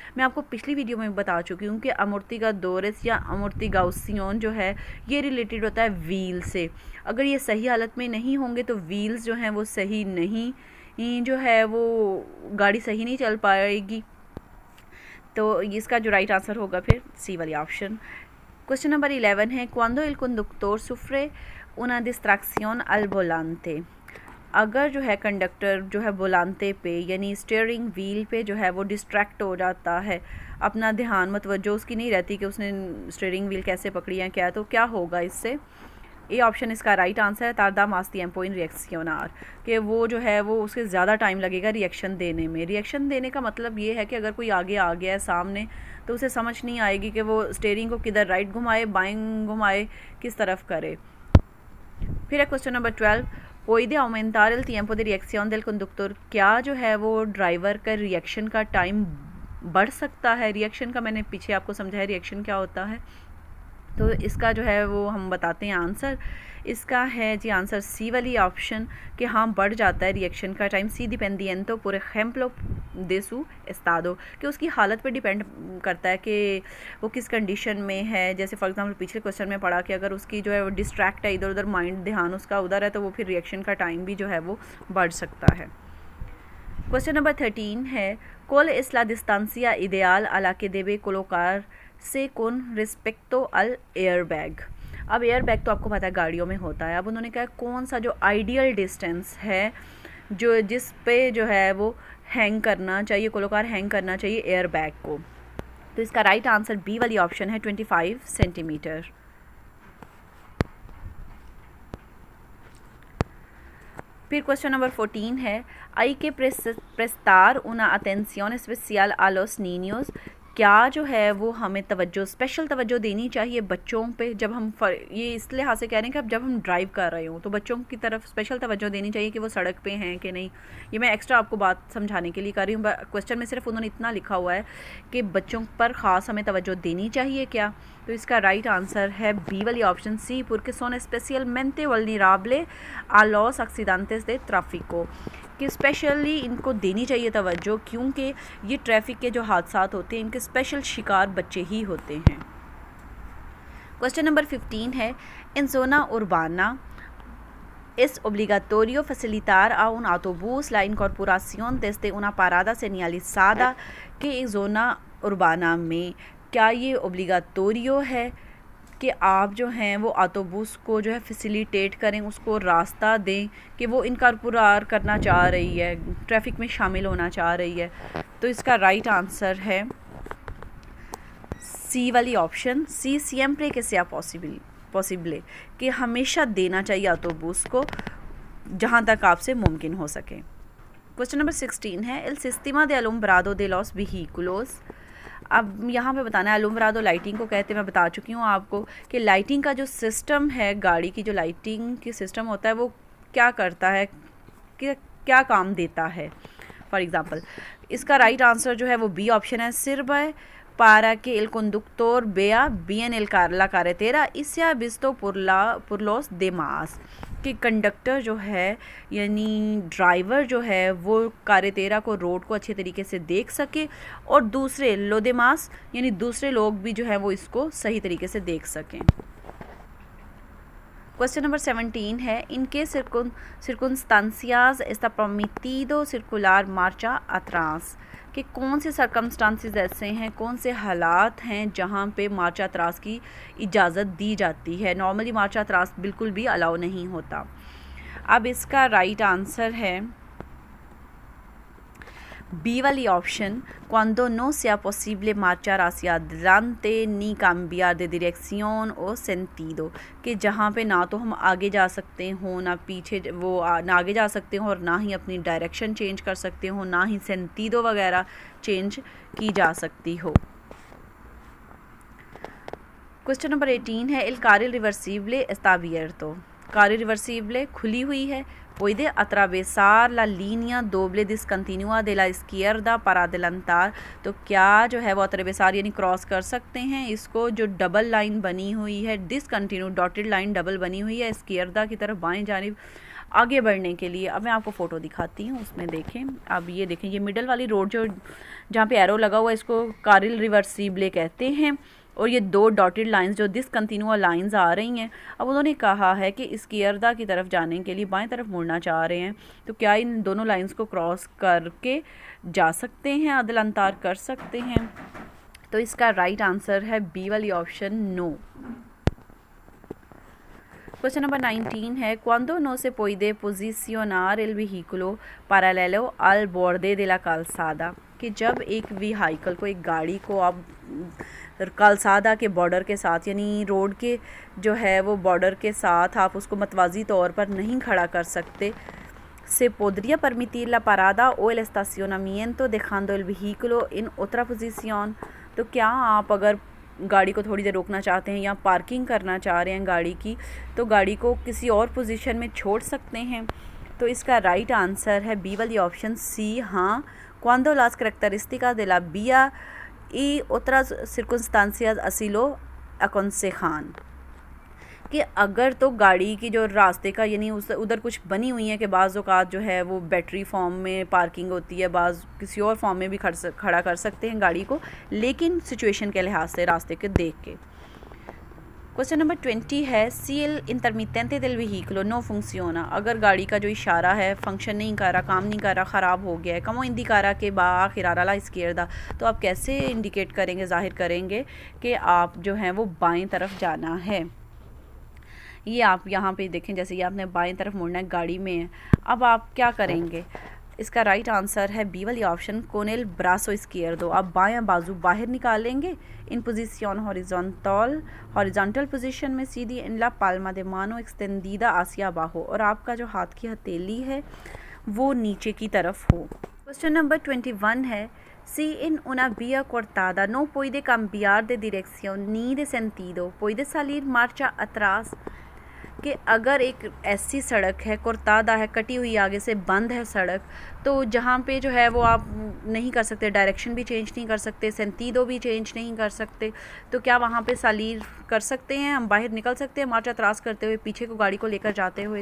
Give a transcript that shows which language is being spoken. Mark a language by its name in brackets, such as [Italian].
[Hindi] मैं आपको पिछली वीडियो में बता चुकी हूँ कि अमोर्टिगाडोरेस या अमोर्टिगाउसियन जो है ये रिलेटेड होता है व्हील से। अगर ये सही हालत में नहीं होंगे तो व्हील्स जो हैं वो सही नहीं, जो है वो गाड़ी सही नहीं चल पाएगी। तो इसका जो राइट आंसर होगा फिर सी वाली ऑप्शन। क्वेश्चन नंबर 11 है, [Spanish] cuando el conductor sufre una distracción al volante। [Hindi] अगर जो है कंडक्टर जो है वोलांते पे यानी स्टीयरिंग व्हील पे जो है वो डिस्ट्रैक्ट हो जाता है, अपना ध्यान मतवज्जो उसकी नहीं रहती कि उसने स्टीयरिंग व्हील कैसे पकड़ी है क्या, तो क्या होगा इससे। ये ऑप्शन इसका राइट आंसर है, [Spanish] तारदा más tiempo en reaccionar, [Hindi] कि वो जो है वो उसके ज़्यादा टाइम लगेगा रिएक्शन देने में। रिएक्शन देने का मतलब ये है कि अगर कोई आगे आ गया है सामने तो उसे समझ नहीं आएगी कि वो स्टीयरिंग को किधर राइट घुमाए, बाएं घुमाए, किस तरफ करे। फिर है question number 12, [Spanish] puede aumentar el tiempo de reacción del conductor। [Hindi] क्या जो है वो ड्राइवर का रिएक्शन का टाइम बढ़ सकता है। रिएक्शन का मैंने पीछे आपको समझाया रिएक्शन क्या होता है। तो इसका जो है वो हम बताते हैं आंसर। इसका है जी आंसर सी वाली ऑप्शन कि हाँ बढ़ जाता है रिएक्शन का टाइम। [Spanish] सी डिपेंडिएंतो por ejemplo de su estado, [Hindi] कि उसकी हालत पे डिपेंड करता है कि वो किस कंडीशन में है। जैसे फॉर एग्जांपल पिछले क्वेश्चन में पढ़ा कि अगर उसकी जो है वो डिस्ट्रैक्ट है, इधर उधर माइंड ध्यान उसका उधर है, तो वो फिर रिएक्शन का टाइम भी जो है वो बढ़ सकता है। क्वेश्चन नंबर 13 है, [Spanish] ¿cuál es la distancia ideal a la que debe colocarse con respecto al airbag। [Hindi] अब एयरबैग तो आपको पता है गाड़ियों में होता है। अब उन्होंने कहा कौन सा जो आइडियल डिस्टेंस है जो जिस पे जो है वो हैंग करना चाहिए, कोलोकार हैंग करना चाहिए एयरबैग को। तो इसका राइट आंसर बी वाली ऑप्शन है 25 सेंटीमीटर। फिर क्वेश्चन नंबर 14 है, [Spanish] hay que prestar una atención especial a los niños। [Hindi] क्या जो है वो हमें तवज्जो, स्पेशल तवज्जो देनी चाहिए बच्चों पे। जब हम ये इस लिहाज से कह रहे हैं कि अब जब हम ड्राइव कर रहे हो तो बच्चों की तरफ स्पेशल तवज्जो देनी चाहिए कि वो सड़क पे हैं कि नहीं। ये मैं एक्स्ट्रा आपको बात समझाने के लिए कर रही हूँ। क्वेश्चन में सिर्फ उन्होंने इतना लिखा हुआ है कि बच्चों पर ख़ास हमें तवज्जो देनी चाहिए क्या। तो इसका राइट आंसर है बी वाली option C, [Spanish] porque son especialmente vulnerables a los accidentes de tráfico, [Hindi] कि स्पेशली इनको देनी चाहिए तवज्जो क्योंकि ये ट्रैफिक के जो हादसात होते हैं इनके स्पेशल शिकार बच्चे ही होते हैं। क्वेश्चन नंबर 15 है, [Spanish] इन जोना उर्बाना es obligatorio facilitar a un autobús la incorporación desde una parada señalizada que zona urbana [Hindi] में। क्या ये obligatorio है कि आप जो हैं वो ऑटोबूस को जो है फैसिलिटेट करें, उसको रास्ता दें कि वो इनकॉर्पोरेट करना चाह रही है, ट्रैफिक में शामिल होना चाह रही है। तो इसका राइट आंसर है सी वाली ऑप्शन, [Spanish] सी सिएम्प्रे que sea [Hindi] पॉसिबल, कि हमेशा देना चाहिए ऑटोबूस को जहाँ तक आपसे मुमकिन हो सके। क्वेश्चन नंबर 16 है [Spanish] el sistema de alumbrado de los vehículos। [Hindi] अब यहाँ पे बताना है अलुम्ब्रादो लाइटिंग को कहते हैं। मैं बता चुकी हूँ आपको कि लाइटिंग का जो सिस्टम है, गाड़ी की जो लाइटिंग की सिस्टम होता है वो क्या करता है, कि क्या काम देता है। फॉर एग्ज़ाम्पल इसका राइट आंसर जो है वो बी ऑप्शन है, सिर्फ [Spanish] para que el conductor vea bien la carretera y sea visto por los demás। [Hindi] कि कंडक्टर जो है यानी ड्राइवर जो है वो कारेतेरा को, रोड को अच्छे तरीके से देख सके और दूसरे लोदेमास यानी दूसरे लोग भी जो है वो इसको सही तरीके से देख सकें। क्वेश्चन नंबर 17 है [Spanish] इनके circunstancias está permitido circular marcha atrás। [Hindi] कि कौन से सर्कमस्टांसिस ऐसे हैं, कौन से हालात हैं जहाँ पे मार्च अतरास की इजाज़त दी जाती है। नॉर्मली मार्च अतरास बिल्कुल भी अलाउ नहीं होता। अब इसका राइट आंसर है बी वाली option, [Spanish] cuando no sea posible marchar hacia adelante ni cambiar de dirección o sentido। [Hindi] कि जहाँ पे ना तो हम आगे जा सकते हो, ना पीछे ना आगे जा सकते हो और ना ही अपनी डायरेक्शन चेंज कर सकते हो, ना ही sentido वगैरह चेंज की जा सकती हो। क्वेश्चन नंबर 18 है [Spanish] el carril reversible está abierto। [Hindi] carril reversible खुली हुई है। [Spanish] puede atravesar la línea doble discontinua de la izquierda para adelantar। [Hindi] तो क्या जो है वो atravesar यानी क्रॉस कर सकते हैं इसको, जो डबल लाइन बनी हुई है, डिसकंटिन्यू डॉटेड लाइन डबल बनी हुई है izquierda की तरफ बाएं जानिब आगे बढ़ने के लिए। अब मैं आपको फ़ोटो दिखाती हूँ, उसमें देखें। अब ये देखें, ये मिडल वाली रोड जो जहाँ पे एरो लगा हुआ है इसको carril reversible कहते हैं। और ये दो डॉटेड लाइंस जो डिसकंटिन्यूआ लाइंस आ रही हैं, अब उन्होंने कहा है कि izquierda की तरफ जाने के लिए बाएं तरफ मुड़ना चाह रहे हैं। तो क्या इन दोनों लाइंस को क्रॉस करके जा सकते हैं, अदलंतार कर सकते हैं? तो इसका राइट आंसर है बी वाली ऑप्शन, नो। क्वेश्चन नंबर 19 है [Spanish] cuando no se puede posicionar el vehículo paralelo al borde de la calzada। [Hindi] कि जब एक व्हीकल को, एक गाड़ी को आप कालसादा के बॉर्डर के साथ यानी रोड के जो है वो बॉर्डर के साथ आप उसको मतवाजी तौर पर नहीं खड़ा कर सकते। [Spanish] se podría permitir la parada o el estacionamiento dejando el vehículo en otra posición। [Hindi] तो क्या आप अगर गाड़ी को थोड़ी देर रोकना चाहते हैं या पार्किंग करना चाह रहे हैं गाड़ी की, तो गाड़ी को किसी और पोजीशन में छोड़ सकते हैं। तो इसका राइट आंसर है बी वाली ऑप्शन, सी, हाँ। [Spanish] cuando las características de la vía y otras circunstancias así lo aconsejan। [Hindi] कि अगर तो गाड़ी की जो रास्ते का यानी उस उधर कुछ बनी हुई है कि बाज़ औक़ात जो है वो बैटरी फॉर्म में पार्किंग होती है, बाज़ किसी और फॉर्म में भी खड़ा कर सकते हैं गाड़ी को, लेकिन सिचुएशन के लिहाज से रास्ते के देख के। क्वेश्चन नंबर 20 है [Spanish] si el intermitente del vehículo no funciona। [Hindi] अगर गाड़ी का जो इशारा है फंक्शन नहीं कर रहा, काम नहीं कर रहा, ख़राब हो गया है, [Spanish] como indicará que va a girar a la izquierda। [Hindi] तो आप कैसे इंडिकेट करेंगे, ज़ाहिर करेंगे कि आप जो हैं वो बाएं तरफ जाना है। ये आप यहाँ पे देखें, जैसे कि आपने बाएं तरफ मुड़ना है, गाड़ी में है। अब आप क्या करेंगे? इसका राइट आंसर है बी वाली option, [Spanish] con el brazo izquierdo। [Hindi] आप बायां बाजू बाहर निकालेंगे इन पोजीशन हॉरिजॉन्टल पोजीशन में सीधी, [Spanish] इन ला पाल्मा दे मानो एक्सटेंडिदा hacia abajo, [Hindi] और आपका जो हाथ की हथेली है वो नीचे की तरफ हो। क्वेश्चन नंबर 21 है [Spanish] si en una vía cortada no puede cambiar de dirección ni de sentido puede salir marcha atrás। [Hindi] कि अगर एक ऐसी सड़क है, कोर्तादा है, कटी हुई आगे से बंद है सड़क, तो जहाँ पे जो है वो आप नहीं कर सकते, डायरेक्शन भी चेंज नहीं कर सकते, सेंटीदो भी चेंज नहीं कर सकते, तो क्या वहाँ पे सालीर कर सकते हैं, हम बाहर निकल सकते हैं मार्च अतरास करते हुए, पीछे को गाड़ी को लेकर जाते हुए?